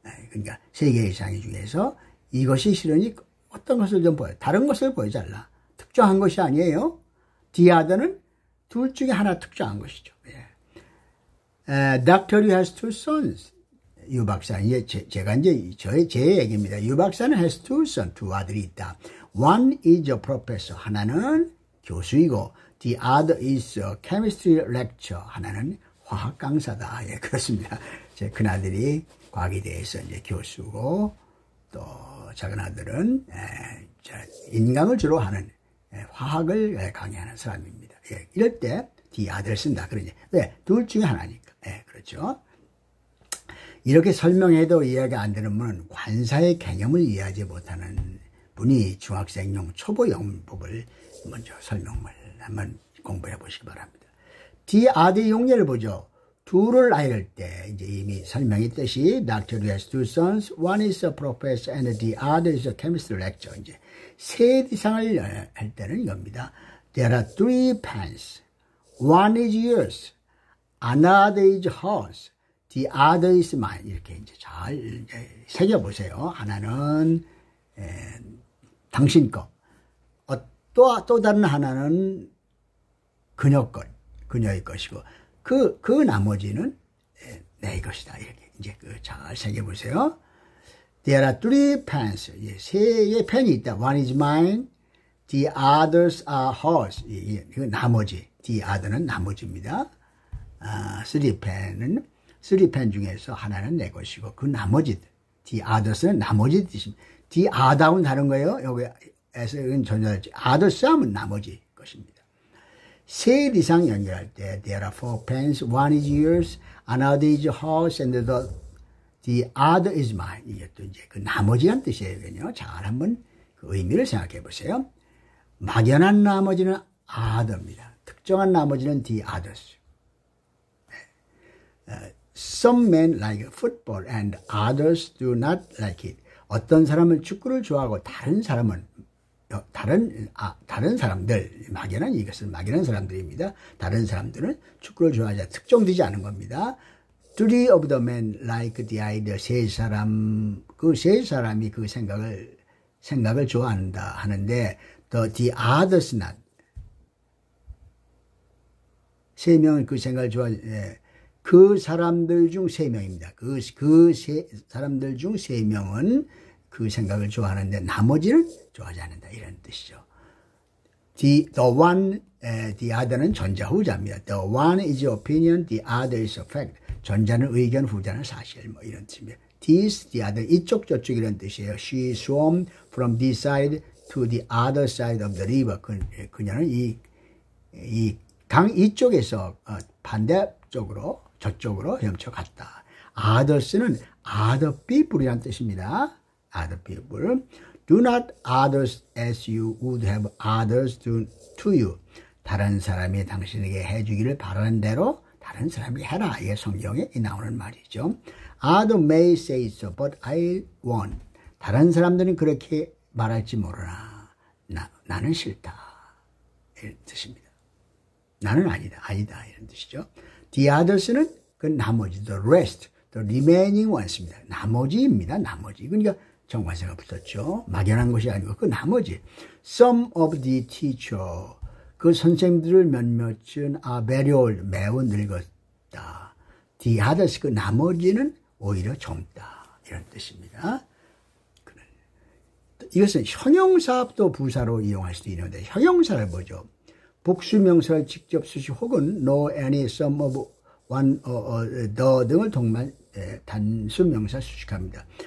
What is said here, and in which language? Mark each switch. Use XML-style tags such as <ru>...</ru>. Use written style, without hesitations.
<ko>그러니까 3개 이상의 중에서 이것이 싫으니 어떤 것을 좀 다른 것을 보여달라. 특정한 것이 아니에요. the other는 둘 중에 하나 특정한 것이죠.</ko> <en>Dr. Yu has two sons.</en> <ko>유 박사, 제가 제 얘기입니다. 유 박사는</ko> <en>has two sons,</en> <ko>두 아들이 있다.</ko> <en>One is a professor.</en> <ko>하나는 교수이고</ko> <en>the other is a chemistry lecturer.</en> <ko>하나는 화학 강사다. 그렇습니다. 제 큰아들이 과학에 대해서 이제 교수고, 또 작은 아들은 인강을 주로 하는 화학을 강의하는 사람입니다. 이럴 때 the other를 쓴다. 그러니 왜? 둘 중에 하나니까. 그렇죠. 이렇게 설명해도 이해가 안 되는 분은 관사의 개념을 이해하지 못하는 분이 중학생용 초보 영문법을 먼저 설명을 한번 공부해 보시기 바랍니다. the other 용례를 보죠. 둘을 아이를 때 이제 이미 설명이 뜻이 Dr.</ko> <en>has two sons, one is a professor and the other is a chemistry lecturer.</en> <ko>이제 세 이상을 할 때는 이겁니다.</ko> <en>There are three pens. One is yours, another is hers, the other is mine.</en> <ko>이렇게 이제 잘 새겨 보세요. 하나는 당신 거, 또 다른 하나는 그녀의 것이고 그 나머지는 내 것이다. 이렇게 이제 잘 새겨보세요.</ko> <en>There are three pens.</en> <ko>세 개의 펜이 있다.</ko> <en>One is mine. The others are hers.</en> <ko>이거 나머지. The other는 나머지입니다.</ko> <en>three pen</en> <ko>중에서 하나는 내 것이고 그 나머지. The others는 나머지 뜻입니다. The other하고는 다른 거예요. 여기에서는 전자였지. others 하면 나머지 것입니다. 세 이상 연결할 때</ko> <en>there are four pens. One is yours. Another is hers. And the other is mine.</en> <ko>이게 또 이제 그 나머지란 뜻이에요. 잘 한번 그 의미를 생각해 보세요. 막연한 나머지는 other입니다. 특정한 나머지는 the others.</ko> <en>Some men like football and others do not like it.</en> <ko>어떤 사람은 축구를 좋아하고 다른 사람은 다른 사람들, 막연한 이것은 막연한 사람들입니다. 다른 사람들은 축구를 좋아하지 특정되지 않은 겁니다.</ko> <en>Three of the men like the idea.</en> <ko>세 사람이 그 생각을 좋아한다 하는데</ko> <en>the others not.</en> <ko>세 명은 그 생각을 그 사람들 중 세 명입니다. 사람들 중 세 명은 그 생각을 좋아하는데 나머지는 좋아하지 않는다. 이런 뜻이죠. The other는 전자 후자입니다.</ko> <en>The one is opinion, the other is a fact.</en> <ko>전자는 의견, 후자는 사실. 뭐 이런 뜻입니다. This, the other, 이쪽 저쪽 이런 뜻이에요.</ko> <en>She swam from this side to the other side of the river.</en> <ko>그녀는 이 강 이쪽에서 반대쪽으로 저쪽으로 헤엄쳐갔다. Others는 other people이란 뜻입니다.</ko> <en>Other people. Do not others as you would have others do to you.</en> <ko>다른 사람이 당신에게 해주기를 바라는 대로 다른 사람이 해라. 이게 성경에 나오는 말이죠.</ko> <en>Others may say so, but I won't.</en> <ko>다른 사람들은 그렇게 말할지 모르나 나는 싫다. 이런 뜻입니다. 나는 아니다 이런 뜻이죠. The others는 그 나머지, the rest, the remaining ones입니다. 나머지입니다. 나머지. 그러니까 정관사가 붙었죠. 막연한 것이 아니고 그 나머지.</ko> <en>Some of the teacher,</en> <ko>그 선생님들을 몇몇은</ko> <en>are very old,</en> <ko>매우 늙었다. The others, 그 나머지는 오히려 젊다. 이런 뜻입니다. 이것은 형용사도 부사로 이용할 수도 있는데 형용사를 보죠. 복수명사를 직접 쓰시 혹은 no, any, some of, one, the 등을 동반 단수명사 수식합니다.</ko>